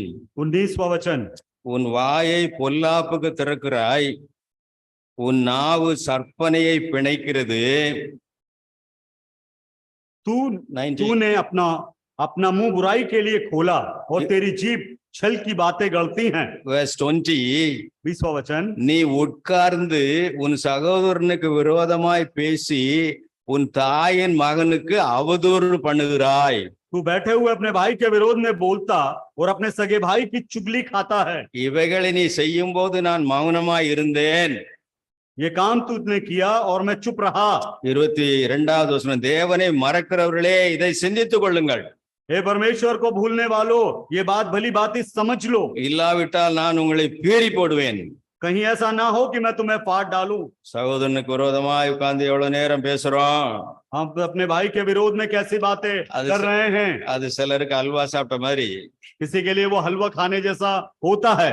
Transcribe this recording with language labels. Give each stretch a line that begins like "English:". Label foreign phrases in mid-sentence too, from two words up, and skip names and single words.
Hindi: 19वां वचन।
Tamil: உன் வாயை பொல்லாப்புக்கு திறக்கிறாய், உன் நாவு சற்பனையை பிணைக்கிறது.
Hindi: तूने अपना मुंह बुराई के लिए खोला और तेरी जीभ छल की बातें गढ़ती हैं।
English: verse 20.
Hindi: 20वां वचन।
Tamil: நீ உட்கார்ந்து உன் சகோதரனுக்கு விரோதமாய் பேசி உன் தாயின் மகனுக்கு அவதூறு பண்ணுகிறாய்.
Hindi: तू बैठे हुए अपने भाई के विरोध में बोलता और अपने सगे भाई की चुगली खाता है।
Tamil: இவைகளை நீ செய்யும் போது நான் மௌனமாய் இருந்தேன்.
Hindi: ये काम तूने किया और मैं चुप रहा।
Tamil: 22வது வசனம். தேவனை மறக்கிறவர்களே இதை சிந்தித்துக் கொள்ளுங்கள்.
Hindi: हे परमेश्वर को भूलने वालों, ये बात भली बात समझ लो।
Tamil: இல்லாவிட்டால் நான் உங்களை பீறி போடுவேன்.
Hindi: कहीं ऐसा ना हो कि मैं तुम्हें फाड़ डालूं।
Tamil: சகோதரனுக்கு விரோதமாய் உட்கார்ந்து எவ்வளவு நேரம் பேசுறோம்?
Hindi: हम अपने भाई के विरोध में कैसी बातें
Tamil: அது
Hindi: कर रहे हैं।
Tamil: அது சிலருக்கு அல்வா சாப்பிட்ட மாதிரி.
Hindi: किसी के लिए वो हलवा खाने जैसा होता है।